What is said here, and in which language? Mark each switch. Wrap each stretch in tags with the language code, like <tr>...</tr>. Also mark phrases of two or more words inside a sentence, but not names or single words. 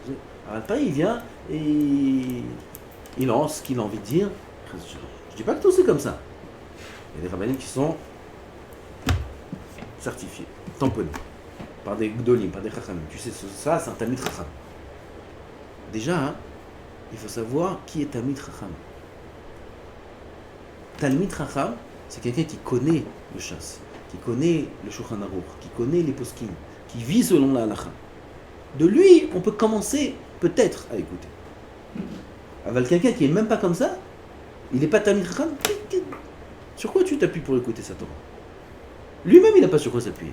<fr>Alors après, il vient et il lance ce qu'il a envie de dire. Je ne dis pas que tout c'est comme ça. Il y a des rabbinim qui sont certifiés, tamponnés, par des gdolim, par des chachamim. Tu sais, ça, c'est un</fr> <he>תמיד חכם.</he> <fr>Déjà, il faut savoir qui est</fr> <he>תמיד חכם. תלמיד חכם,</he> <fr>c'est quelqu'un qui connaît le chasse, qui connaît le Shulchan Aruch, qui connaît les poskim, qui vit selon la halacha. De lui, on peut commencer peut-être à écouter. Avec quelqu'un qui est même pas comme ça, il n'est pas</fr> <he>תלמיד חכם.</he> <fr>Sur quoi tu t'appuies pour écouter sa Torah? Lui-même, il n'a pas sur quoi s'appuyer.</fr>